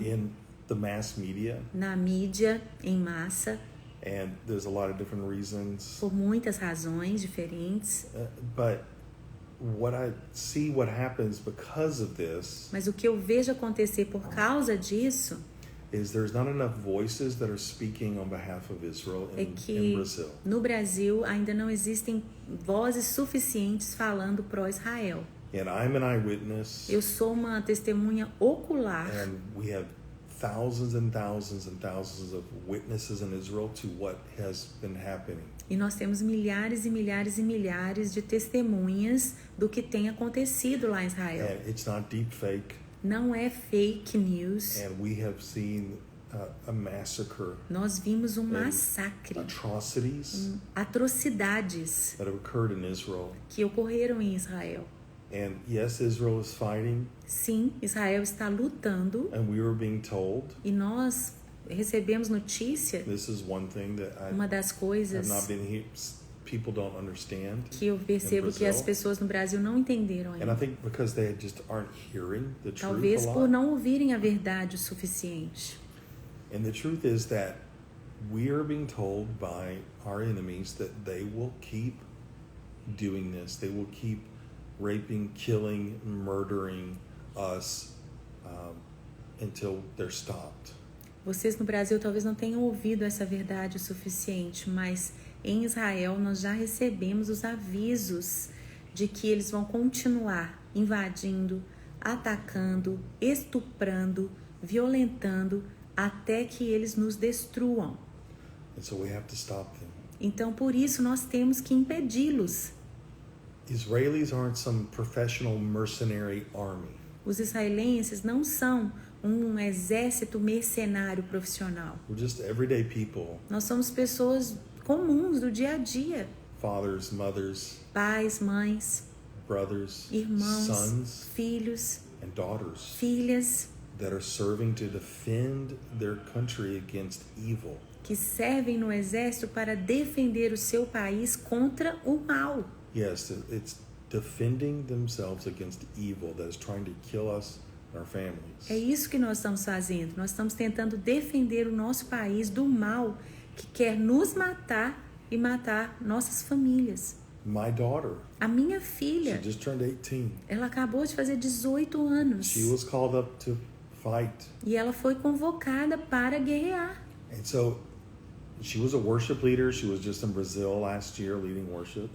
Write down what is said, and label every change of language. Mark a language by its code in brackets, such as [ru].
[en] in the mass media, [pt] na mídia, em massa, [en] and there's a lot of different reasons. [pt] por muitas razões diferentes. [en] But what I see what happens because of this [pt] Mas o que eu vejo acontecer por causa disso [en] is there's not enough voices that are speaking on behalf of Israel [pt] é [en] in [pt] que [en] Brazil. [pt] no Brasil ainda não existem vozes suficientes falando pró-Israel. [en] And I'm an eyewitness, [pt] Eu sou uma testemunha ocular [en] and we have thousands and thousands and thousands of witnesses in Israel to what has been happening. [pt] e nós temos milhares e milhares e milhares de testemunhas do que tem acontecido lá em Israel. [en] And it's not deep fake, [pt] Não é fake news. [en] and we have seen a massacre, [pt] Nós vimos um massacre, [en] atrocities [pt] atrocidades [en] that have occurred in Israel. [pt] que ocorreram em Israel. [en] And yes, Israel is fighting, [pt] Sim, Israel está lutando [en] and we were being told, [pt] e nós recebemos notícia. [en] this is one thing that I [pt] Uma das [en] have [pt] coisas [en] not been here, people don't understand. [pt] que eu percebo que as pessoas no Brasil não entenderam [en] And I [pt] ainda. [en] think because they just aren't hearing the truth [pt] Talvez [en] a [pt] por [en] lot. [pt] não ouvirem a verdade o suficiente. [en] And the truth is that we are being told by our enemies that they will keep doing this. They will keep raping, killing, murdering us until they're stopped. [pt] Vocês no Brasil talvez não tenham ouvido essa verdade o suficiente, mas em Israel nós já recebemos os avisos de que eles vão continuar invadindo, atacando, estuprando, violentando até que eles nos destruam. [en] And so we have to stop them. [pt] Então, por isso, nós temos que impedi-los. [en] Israelis aren't some professional mercenary army. [pt] Os israelenses não são um exército mercenário profissional. [en] We're just everyday people, [pt] Nós somos pessoas comuns do dia a dia. [en] fathers, mothers, [pt] Pais, mães, [en] brothers, [pt] irmãos, [en] sons, [pt] filhos, [en] and daughters [pt] filhas [en] that are serving to defend their country against evil. [pt] que servem no exército para defender o seu país contra o mal. [en] Yes, it's defending themselves against evil that is trying to kill us and our families. [pt] É isso que nós estamos fazendo. Nós estamos tentando defender o nosso país do mal que quer nos matar e matar nossas famílias. [en] My daughter, [pt] A minha [en] she [pt] filha, [en] just turned 18. [pt] ela acabou de fazer 18 anos [en] She was called up to fight. [pt] e ela foi convocada para guerrear. [en] And so She was a worship leader. She was just in Brazil last year leading worship.